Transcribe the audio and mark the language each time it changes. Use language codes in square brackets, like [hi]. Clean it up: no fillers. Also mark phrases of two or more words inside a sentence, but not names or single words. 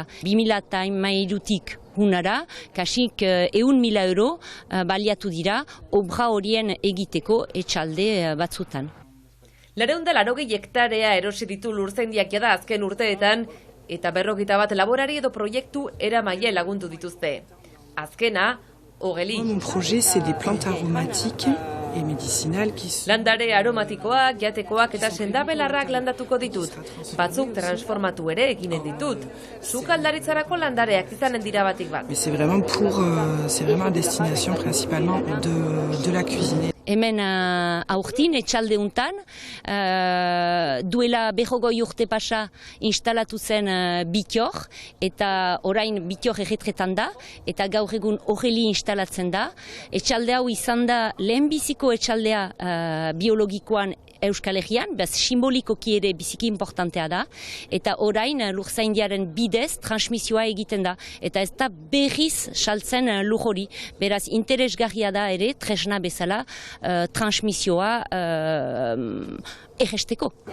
[eu] 2013-tik hunara, kasik 100.000 euro baliatu dira obra horien egiteko etxalde batzutan. 280 hektarea erosi ditu Lurtzaindiak jada azken urteetan eta 41 laborari edo proiektu eramaile lagundu dituzte. Azkena, Ogeli. [fr] Mon projet, c'est des plantes aromatiques et médicinales qui sont... [eu] Landare aromatikoak, jatekoak eta sendabelarrak landatuko ditut. Batzuk transformatu ere eginen ditut. Sukaldaritzarako landareak izanen dira batik bat. [fr] Mais c'est vraiment à destination principalement de la cuisine. [eu] Hemen aurtin, etxalde untan, duela 40 urte pasa instalatu zen Bitor, eta orain Bitor erretretan da, eta gaur egun Ogeli instalatzen da. Etxalde hau izan da lehenbiziko etxaldea biologikoan Euskal Herrian, bez simbolikoki ere biziki importantea da, eta orain Lurtzaindiaren bidez transmisioa egiten da, eta ez da berriz saltzen lur hori, beraz interesgarria da ere tresna bezala transmisioa egesteko.